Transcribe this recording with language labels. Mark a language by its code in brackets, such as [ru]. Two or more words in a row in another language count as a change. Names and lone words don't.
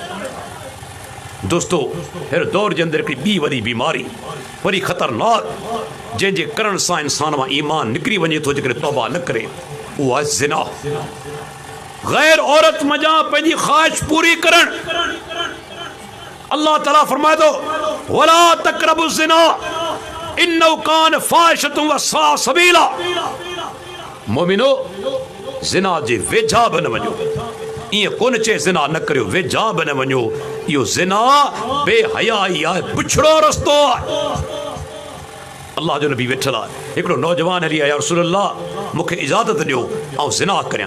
[sd] दोस्तो, हिन दौर जे अंदरि हिकिड़ी ॿी वॾी बीमारी, वरी ख़तरनाक, जंहिंजे करण सां इंसान मां ईमान निकिरी वञे थो जेकॾहिं तौबा न करे, उहा आहे ज़िना। गैर औरत मज़ा पंहिंजी ख़्वाहिश पूरी करण। अल्लाह ताला फरमाए थो [ar] ولا تقربوا الزنا إنه كان فاحشة وساء سبيلا. [sd] मोमिनो, ज़िना जे वेझा बि न वञो। ईअं कोन चए ज़िना न करियो, वेझा बि न वञो। इहो ज़िना बेहयाई आहे, पुछड़ो रस्तो आहे। अल्लाह जो नबी वेठल आहे, हिकिड़ो नौजवान हली आया, रसूलल्लाह मूंखे इजाज़त ॾियो ऐं ज़िना करियां।